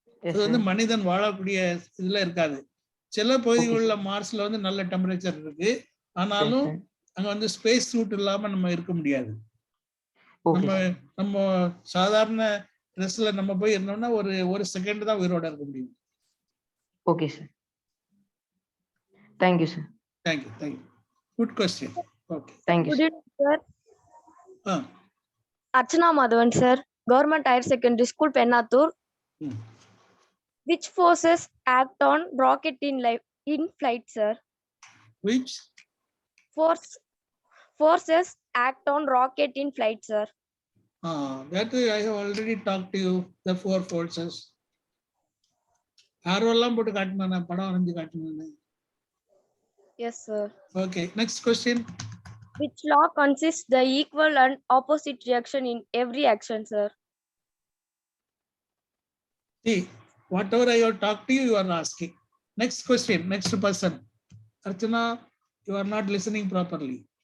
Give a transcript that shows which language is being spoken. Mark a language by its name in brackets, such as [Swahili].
[Tamil] அது வந்து மனிதன் வாழக்கூடிய இதுல இருக்காது. சில பகுதிகளில் மார்ஸ்ல வந்து நல்ல டெம்பரேச்சர் இருக்கு, ஆனாலும் அங்க வந்து ஸ்பேஸ் சூட் இல்லாம நம்ம இருக்க முடியாது. நம்ம சாதாரண ட்ரெஸ்ல நம்ம போய் இருந்தோம்னா ஒரு செகண்ட் தான் உயிரோட இருக்க முடியும். [English] Okay sir, thank you sir. Thank you. Good question. Okay, thank you sir. Archana Madhavan sir, Government Higher Secondary School, Pennathur. Which forces act on rocket in flight, sir? Which forces act on rocket in flight, sir? That I have already talked to you, the 4 forces. [Tamil] ஆர்வெல்லாம் போட்டு காட்டினா படம் வரைஞ்சு காட்டினேன். [English] Yes sir. Okay, next question. Which law consists the equal and opposite reaction in every action, sir? See, whatever I have talked to you, you are asking. Next question, next person. Archana, you are not listening properly.